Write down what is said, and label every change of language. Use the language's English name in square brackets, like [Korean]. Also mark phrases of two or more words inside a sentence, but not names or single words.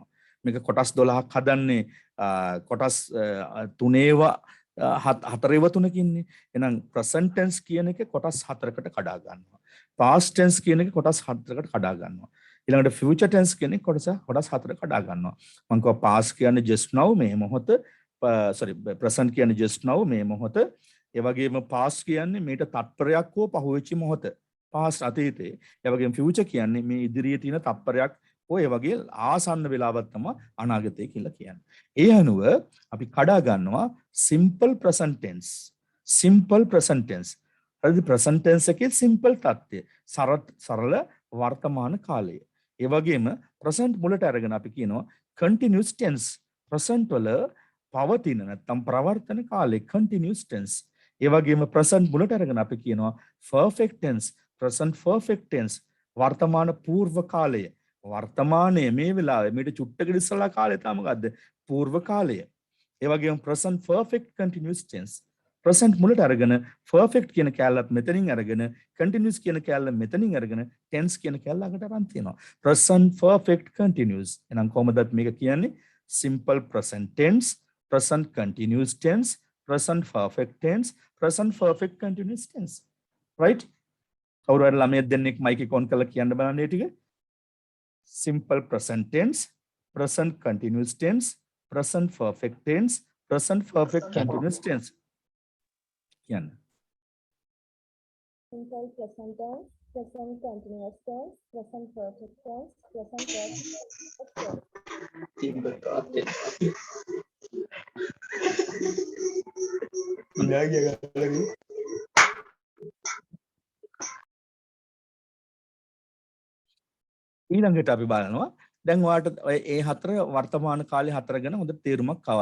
[Sinhala] මේක කොටස් 12ක් හදන්නේ කොටස් 3ඒවා 4ඒවා 3කින්නේ. එහෙනම් [English] present tense [Sinhala] කියන එක කොටස් 4කට කඩා ගන්නවා. [English] past tense [Sinhala] කියන එක කොටස් 4කට කඩා ගන්නවා. ඊළඟට [English] future tense [Sinhala] කියන එක කොටස් 4කට කඩා ගන්නවා. මම කිව්වා past කියන්නේ [English] just now [Sinhala] මේ මොහොත present කියන්නේ [English] just now [Sinhala] මේ මොහොත. ඒ වගේම past කියන්නේ මේට තත්පරයක් හෝ පහුවෙච්ච මොහොත. past අතීතේ. ඒ වගේම future කියන්නේ මේ ඉදිරියේ තියෙන තත්පරයක් ඔය වගේ ආසන්න වෙලාවක් තමයි අනාගතය කියලා කියන්නේ. ඒ අනුව අපි කඩා ගන්නවා [English] simple present tense [Sinhala] හරිද? [English] present tense [Sinhala] එකේ simple තත්ත්වය. සරල වර්තමාන කාලය. ඒ වගේම present මුලට අරගෙන අපි කියනවා [English] continuous tense. [Sinhala] present වල පවතින නැත්නම් ප්‍රවර්තන කාලේ [English] continuous tense. [Sinhala] ඒ වගේම present මුලට අරගෙන අපි කියනවා [English] perfect tense. present perfect tense. [Sinhala] වර්තමාන පූර්ව කාලය. වර්තමානයේ මේ වෙලාවේ මේට චුට්ටකට ඉස්සලා කාලය තමයි මොකද්ද? පූර්ව කාලය. ඒ වගේම [English] present perfect continuous tense. [Sinhala] present මුලට අරගෙන perfect කියන කැලලත් මෙතනින් අරගෙන continuous කියන කැලල මෙතනින් අරගෙන tense කියන කැලල අකට අරන් තියෙනවා. [English] present perfect continuous. [Sinhala] එහෙනම් කොහොමද මේක කියන්නේ? [English] simple present tense, present continuous tense, present perfect tense, present perfect continuous tense. Right? [Sinhala] කවුරු හරි ළමයෙක් දෙන්නෙක් මයික් එක ඔන් කරලා කියන්න බලන්න මේ ටික. [English] simple present tense, present continuous tense, present perfect tense, present perfect continuous tense. [Sinhala] කියන්න. [English] Simple present tense, present continuous tense, present perfect tense, present perfect tense. [Sinhala] ඊළඟට අපි බලනවා දැන් ඔයාලට ඒ හතර වර්තමාන කාලේ හතර ගැන හොඳ තේරුමක් ආවා.